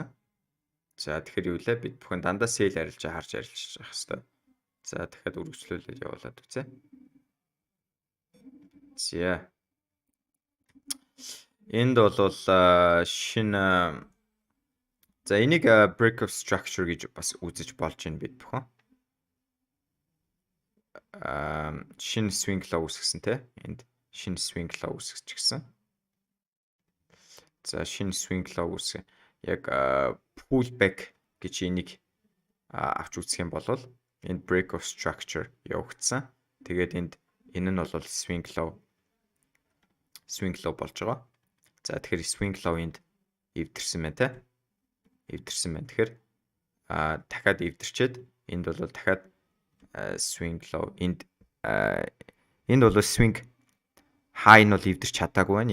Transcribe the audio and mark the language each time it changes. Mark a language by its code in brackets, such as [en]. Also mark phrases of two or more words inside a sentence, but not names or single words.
[mn] За тэгэхээр юу лээ бид бүхэн дандаа sell арилжаа харж арилжаж явах хэрэгтэй. За дахиад үргэлжлүүлээд явуулаад үзье. За энд бол шинэ за энийг [en] break of structure [mn] гэж бас үзэж болж байна бид бүхэн. Шинэ [en] swing low [mn] үүсгэсэн те. Энд шинэ [en] swing low [mn] үүсгэж гисэн. За шинэ [en] swing low [mn] үүсгэн яг [en] pull back [mn] гэж энийг авч үзэх юм бол энд [en] break of structure [mn] явагдсан. Тэгээд энэ нь бол [en] swing low [mn] болж байгаа. За тэгэхээр [en] swing low [mn] энд эвдэрсэн байна те. Эвдэрсэн байна. Тэгэхээр дахиад эвдэрчээд энд бол дахиад [en] swing low [mn] энд бол [en] swing high [mn] нь бол эвдэрч чадаагүй байна.